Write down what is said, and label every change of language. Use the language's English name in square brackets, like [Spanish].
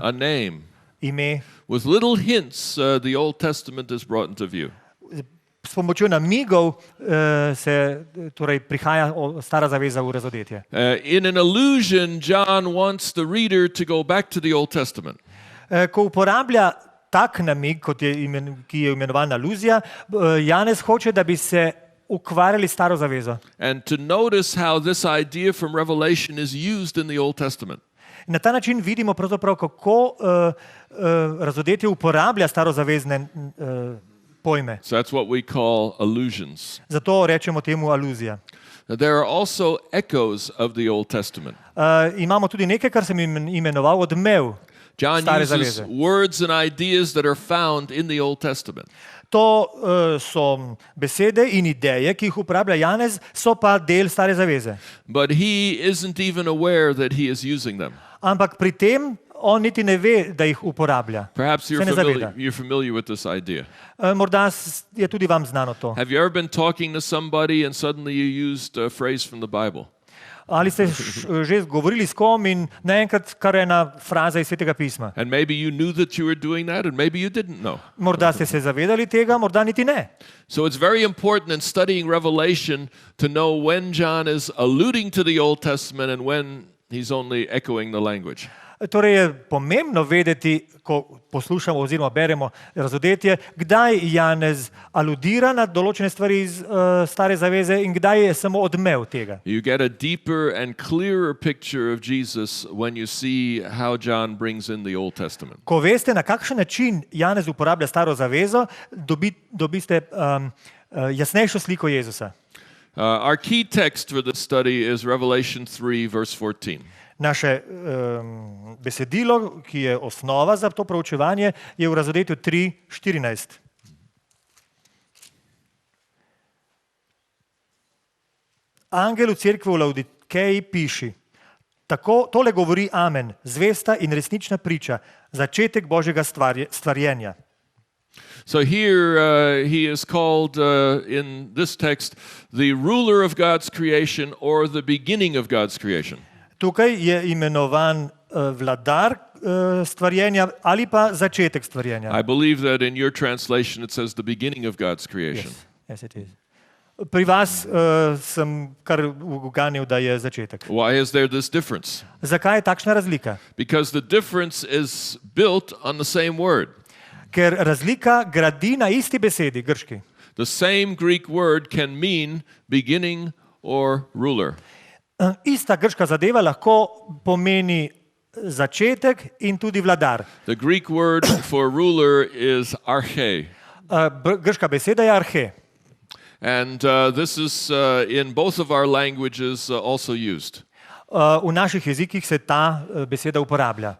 [English] a name. [Slovenian] ime. [English] With little hints, the Old Testament is brought into view. [Slovenian] S pomočjo namigov se torej prihaja Stara zaveza v razodetje. [English] In an allusion, John wants the reader to go back to the Old Testament. [Slovenian] Ko uporablja tak namig, ki je imenovan aluzija, Janez hoče, da bi se ukvarjali s Staro zavezo. [English] And to notice how this idea from Revelation is used in the Old Testament. [Slovenian] Na ta način vidimo pravzaprav, kako razodetje uporablja starozavezne pojme. [English] So that's what we call allusions. [Slovenian] Zato rečemo temu aluzija. [English] There are also echoes of the Old Testament. [Slovenian] Imamo tudi nekaj, kar sem imenoval odmev [English] John [Slovenian] Stare [English] uses [Slovenian] zaveze. [English] words and ideas that are found in the Old Testament. [Slovenian] To so besede in ideje, ki jih uporablja Janez, so pa del Stare zaveze. [English] But he isn't even aware that he is using them. [Slovenian] Ampak pri tem on niti ne ve, da jih uporablja. [English] Perhaps [Slovenian] Se ne zaveda. [English] you're familiar with this idea. [Slovenian] Morda je tudi vam znano to. [English] Have you ever been talking to somebody and suddenly you used a phrase from the Bible? [Slovenian] Ali ste že govorili s kom in naenkrat kar ena fraza iz Svetega pisma? [English] And maybe you knew that you were doing that, and maybe you didn't know. [Slovenian] Morda ste se zavedali tega, morda niti ne. [English] So it's very important in studying Revelation to know when John is alluding to the Old Testament and when he's only echoing the language. [Slovenian] Torej je pomembno vedeti, ko poslušamo oziroma beremo razodetje, kdaj Janez aludira na določene stvari iz Stare zaveze in kdaj je samo odmev tega. [English] You get a deeper and clearer picture of Jesus when you see how John brings in the Old Testament. [Slovenian] Ko veste, na kakšen način Janez uporablja Staro zavezo, dobiste jasnejšo sliko Jezusa. [English] Our key text for this study is Revelation 3, verse 14. [Slovenian] Naše besedilo, ki je osnova za to proučevanje, je v razodetju 3:14. Angel v cerkvi v Laodikeji piši: tole govori Amen, zvesta in resnična priča, začetek Božjega stvarjenja. [English] So here he is called in this text the ruler of God's creation or the beginning of God's creation. [Slovenian] Tukaj je imenovan vladar stvarjenja ali pa začetek stvarjenja. [English] I believe that in your translation it says the beginning of God's creation. Yes, it is. [Slovenian] Pri vas sem kar uganil, da je začetek. [English] Why is there this difference? [Slovenian] Zakaj je takšna razlika? [English] Because the difference is built on the same word. [Slovenian] Ker razlika gradi na isti besedi, grški. [English] The same Greek word can mean beginning or ruler. [Slovenian] Ista grška zadeva lahko pomeni začetek in tudi vladar. [English] The Greek word for ruler is arche. [Slovenian] Grška beseda je arhe. [English] And this is in both of our languages also used. [Slovenian] V naših jezikih se ta beseda uporablja.